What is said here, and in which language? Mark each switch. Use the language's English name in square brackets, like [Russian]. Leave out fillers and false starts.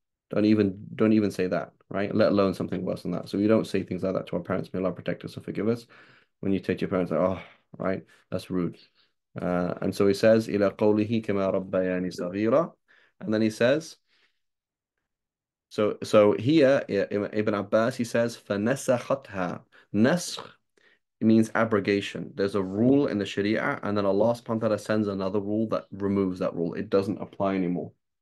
[English] Don't even say that, right? Let alone something worse than that. So we don't say things like that to our parents. May Allah protect us and forgive us. When you take your parents, like, right, that's rude. And so he says, [Arabic] إلى قوله كما ربياني صغيرا. [English] And then he says, so here, Ibn Abbas, he says, [Arabic] فنسختها. [English] Nasakh means abrogation. There's a rule in the Sharia, and then Allah subhanahu wa ta'ala sends another rule that removes that rule. It doesn't apply anymore.